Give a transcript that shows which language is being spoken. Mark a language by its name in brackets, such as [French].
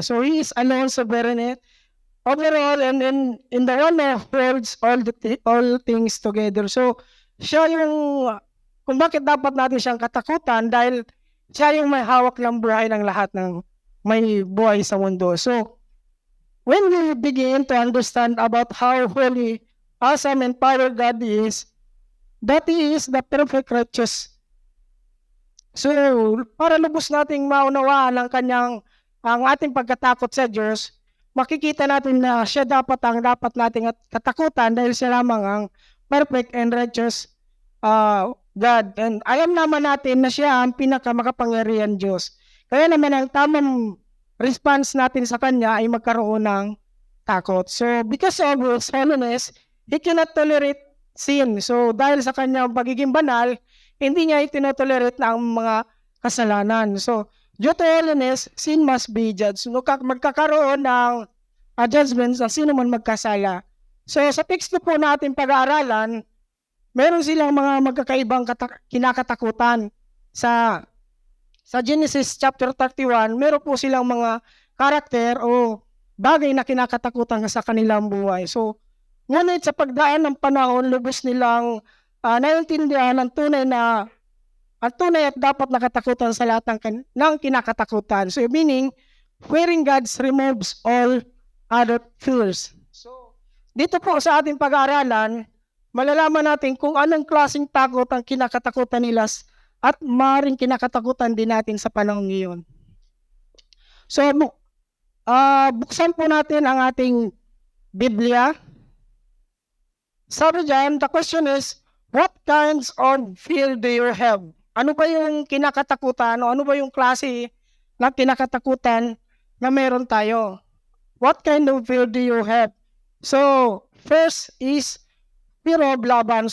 [English] So, He is alone sovereign overall, and in the one of worlds, all things together. [Filipino] So, siya yung, kung bakit dapat natin siyang katakutan, dahil siya yung may hawak ng buhay ng lahat ng may buhay sa mundo. [English] So, when we begin to understand about how holy, awesome, and powerful God is, that is the perfect righteous. So, [Filipino] para lubos nating maunawaan ang kanyang ang ating pagkatakot sa Diyos, makikita natin na siya dapat nating katakutan dahil siya lamang ang [English] perfect and righteous God. [Filipino] And alam naman natin na siya ang pinakamakapangyarihan Diyos. Kaya naman ang tamang response natin sa Kanya ay magkaroon ng takot. [English] So because of His holiness, He cannot tolerate sin. [Filipino] So dahil sa Kanyang pagiging banal, hindi niya itinotolerate na ang mga kasalanan. [English] So due to holiness, sin must be judged. [Filipino] So, magkakaroon ng judgment sa sino man magkasala. So sa text po natin pag-aaralan, meron silang mga magkakaibang kinakatakutan. Sa Genesis chapter 31, meron po silang mga karakter o bagay na kinakatakutan sa kanilang buhay. So, ngunit sa pagdaan ng panahon, lubos nilang naiintindihan ang tunay at dapat nakatakutan sa lahat ng kinakatakutan. [English] So, meaning, fearing God removes all other fears. [Filipino] So, dito po sa ating pag-aaralan, malalaman natin kung anong klaseng takot ang kinakatakutan nila at maaaring kinakatakutan din natin sa panahon ngayon. So, buksan po natin ang ating Biblia. Sabi dyan, [English] the question is, what kinds of fear do you have? [Filipino] Ano ba yung kinakatakutan o ano ba yung klase ng kinakatakutan na meron tayo? What kind of fear do you have? So, first is fear of Laban.